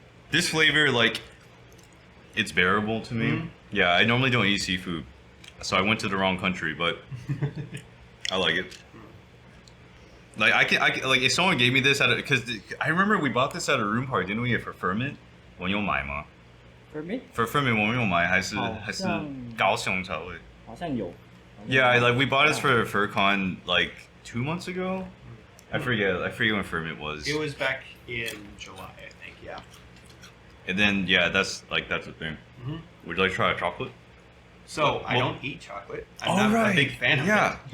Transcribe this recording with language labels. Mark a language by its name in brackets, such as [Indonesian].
[English] This flavor, like, it's bearable to me. Yeah, I normally don't eat seafood, so I went to the wrong country, but I like it. Like I can like if someone gave me this because I remember we bought this at a room party, didn't we? For Furman, [Chinese] 我有买吗 [English] Furry? For Furman [Chinese] 我没有买，还是高雄才会。好像有。 [English] Yeah, like we bought this for FurCon like 2 months ago. I forget when Furman was. It was back in July, I think. Yeah. And then that's the thing. Would you like to try a chocolate? So I don't eat chocolate. I'm not a big fan of it.